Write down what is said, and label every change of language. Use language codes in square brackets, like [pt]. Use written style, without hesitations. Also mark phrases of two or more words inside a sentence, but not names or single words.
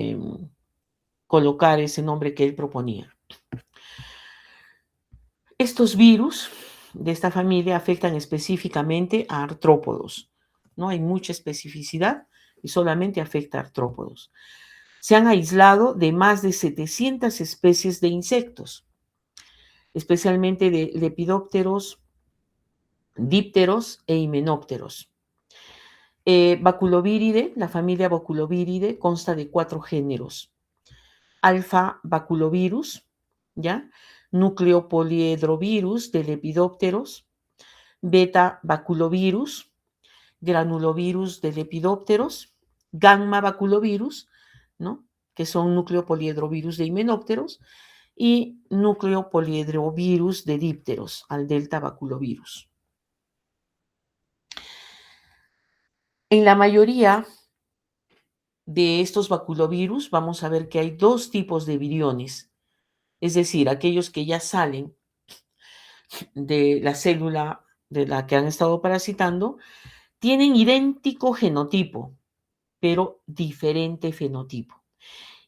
[es] Colocar ese nombre que él proponía. Estos virus de esta familia afectan específicamente a artrópodos. No hay mucha especificidad y solamente afecta a artrópodos. Se han aislado de más de 700 especies de insectos, especialmente de lepidópteros, dípteros e himenópteros. Baculoviridae, la familia Baculoviridae consta de 4 géneros. Alfa Baculovirus, ¿ya? Núcleo poliedrovirus de lepidópteros, beta baculovirus, granulovirus de lepidópteros, gamma baculovirus, ¿no? Que son núcleo poliedrovirus de himenópteros, y núcleo poliedrovirus de dípteros, al delta baculovirus. En la mayoría de estos baculovirus vamos a ver que hay 2 tipos de viriones, es decir, aquellos que ya salen de la célula de la que han estado parasitando, tienen idéntico genotipo, pero diferente fenotipo.